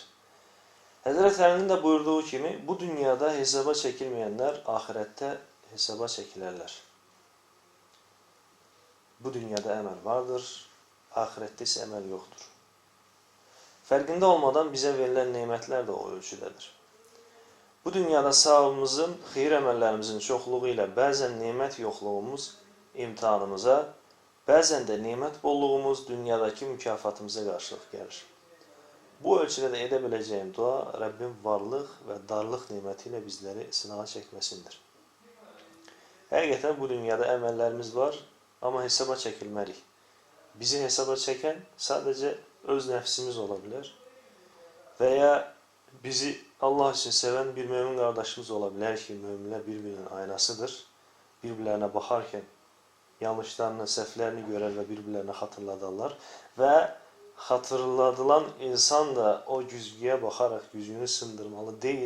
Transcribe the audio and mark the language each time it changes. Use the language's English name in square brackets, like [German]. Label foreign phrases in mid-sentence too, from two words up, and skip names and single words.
[Turkish] Hazreti Ali'nin de buyurduğu kimi bu dünyada hesaba çekilmeyenler ahirette hesaba çekilerler. Bu dünyada emel vardır, ahirette ise emel yoktur. Farkında olmadan bize verilen nimetler de o ölçüdedir. [Azerbaijani] Bu dünyada savabımızın, xeyir əməllərimizin çoxluğu ilə bəzən nimət yoxluğumuz imtihanımıza, bəzən də nimət bolluğumuz dünyadakı mükafatımıza qarşılıq gəlir. Bu ölçüdə də edə biləcəyim dua Rəbbim varlıq və darlıq niməti ilə bizləri sınağa çəkməsindir. Həqiqətən bu dünyada əməllərimiz var, amma hesaba çəkilmərik. Bizi hesaba çəkən sadəcə öz nəfsimiz ola bilər [Turkish] veya bizi Allah için seven bir mümin kardeşimiz olabilir ki müminler birbirinin aynasıdır. Birbirlerine bakarken yanlışlarını, səhvlərini görər ve birbirlerine hatırladarlar. Ve hatırladılan insan da o güzgüye bakarak güzgünü sındırmalı değil.